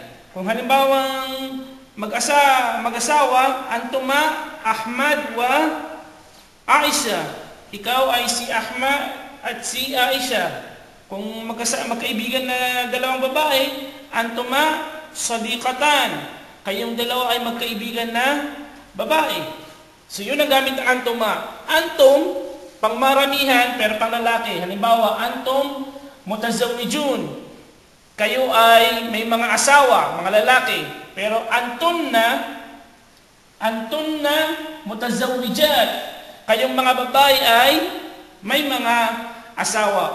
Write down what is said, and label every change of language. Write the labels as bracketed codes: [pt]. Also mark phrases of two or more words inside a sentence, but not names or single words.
[tl] Kung halimbawang mag-asawa, [ar] أنتما أحمد وعائشة. [tl] Ikaw ay si Ahmad at si Aisha. Kung magkaibigan na dalawang babae, [ar] أنتما صديقتان. [tl] Kayong dalawa ay magkaibigan na babae. So yun ang gamit ng antuma. Antum, pangmaramihan pero pang lalaki. Halimbawa, [ar] أنتم متزوجون. [tl] Kayo ay may mga asawa, mga lalaki. Pero [ar] أنتن متزوجات. [tl] Kayong mga babae ay may mga asawa.